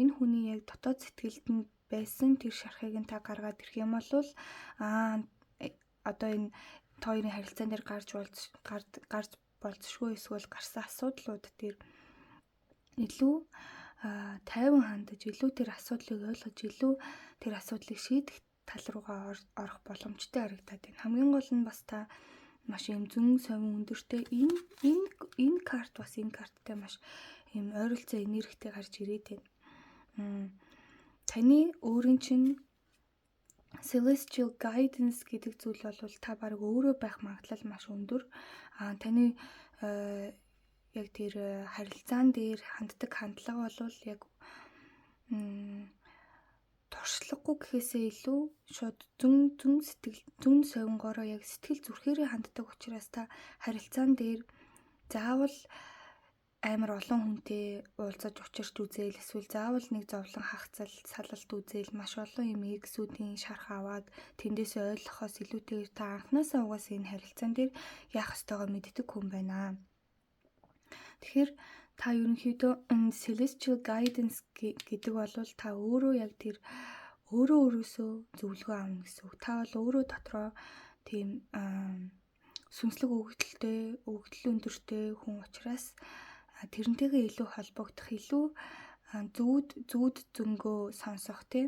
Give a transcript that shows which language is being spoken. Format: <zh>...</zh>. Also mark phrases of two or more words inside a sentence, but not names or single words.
<mn>Энэ хүний яг дотоод сэтгэлд нь байсан тэр шархыг нь та гаргаад ирэх юм бол одоо энэ та хоёрын харилцаан дээр гарч болцшгүй эсвэл гарсан асуудлууд дээр илүү тайван хандаж, илүү тэр асуудлыг ойлгож, илүү тэр асуудлыг шийдэх тал руугаа орох боломжтой харагдаад байна. Хамгийн гол нь бас та маш юм зүүн совин өндөртэй энэ карт бас энэ карттай маш юм ойролцоо энергитэй гарч ирээд байна. Таны өөрийн чинь</mn> <en>celestial guidance</en> <mn>гэдэг зүйл бол та баг өөрөө байх магадлал маш өндөр. Таны яг тэр харилцаан дээр ханддаг хандлага бол яг туршлагагүй гэхээсээ илүү шууд зүн совингороо яг сэтгэл зүрхээрээ ханддаг учраас та харилцаан дээр заавал амар олон хүнтэй уулзаж учирч үзээл эсвэл заавал нэг зовлон хагцал салалт үзээл маш олон юм эксүүдийн шарх аваад тэндээсээ ойлгохоос илүүтэйгээр та анханасаа угаасаа энэ харилцаан дээр яах ёстойгоо мэддэг хүн байна. Тэгэхээр та ерөнхийдөө</mn> <en>celestial guidance</en> <mn>гэдэг бол та өөрөө яг тэр өөрөөсөө зөвлөгөө авна гэсэн үг. Та бол өөрөө дотроо тийм сүнслэг өгөгдөл өндөртэй хүн учраас тэрнтэйгээ илүү холбогдох, илүү зүуд зөнгөө сонсох</mn>